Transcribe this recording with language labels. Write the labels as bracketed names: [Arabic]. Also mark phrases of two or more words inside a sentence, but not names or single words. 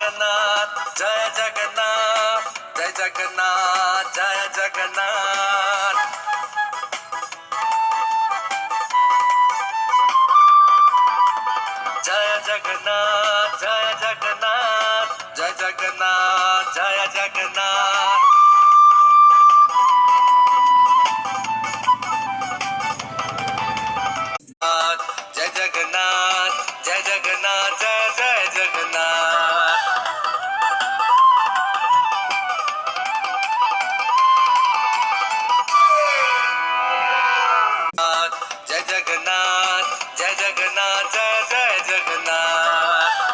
[Bangla] জগন্নাথ জয় জগন্নাথ জয় জগন্নাথ জয় জগন্নাথ জয় জগন্নাথ জয় জগন্নাথ জয় জগন্নাথ জয় জগন্নাথ [Hindi] जय जगन्नाथ जय जगन्नाथ जय जय जगन्नाथ जय जगन्नाथ जय जगन्नाथ जय जय जगन्नाथ